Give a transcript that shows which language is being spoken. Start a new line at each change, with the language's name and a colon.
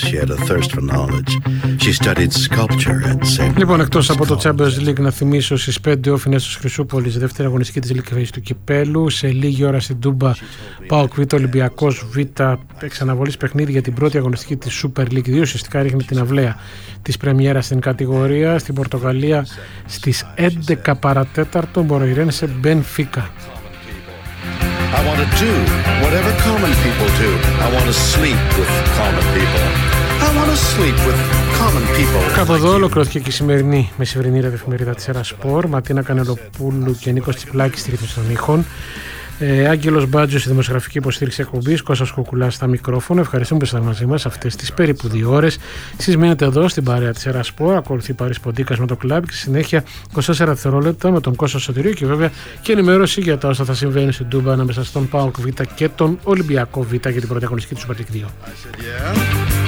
English: She had a thirst for knowledge. She studied sculpture at Saint.
Greek: Λοιπόν, εκτός από το Champions League, να θυμίσω στις 5 όφηνες της Χρυσούπολης, δεύτερη αγωνιστική της Λίκης του Κυπέλλου, σε λίγη ώρα στην Τούμπα, ΠΑΟΚ Β' Ολυμπιακός Β', εξαναβολής παιχνίδι για την πρώτη αγωνιστική της Super League 2, ουσιαστικά ρίχνει την αυλαία της πρεμιέρας στην κατηγορία, στην Πορτογαλία, στις 11 παρατέταρτο, Μποροϊρένσε Μπενφίκα.
English: I want to do whatever common people do. I want to sleep with common people. I want to sleep with common people.
Greek: Κάπου εδώ ολοκληρώθηκε και η σημερινή μεσημερινή εφημερίδα της ΕΡΑ Σπορ. Ματίνα Κανελοπούλου και Νίκος Τσιπλάκης στη ρύθμιση των ήχων. Άγγελος Μπάντζος στη δημοσιογραφική υποστήριξη εκπομπής. Κώστας Κουκουλάς στα μικρόφωνα. Ευχαριστούμε που ήσασταν μαζί μας αυτές τις περίπου 2 ώρες. Εσείς μείνετε εδώ στην παρέα της ΕΡΑ Σπορ. Ακολουθεί Παρίς Ποντίκας με το κλαμπ και συνέχεια 24 δευτερόλεπτα με τον Κώστα Σωτηρίου και βέβαια και ενημέρωση για τα όσα θα συμβαίνει στην Τούμπα ανάμεσα στον ΠΑΟΚ Β και τον Ολυμπιακό Β για την πρώτη αγωνιστική του Super League 2.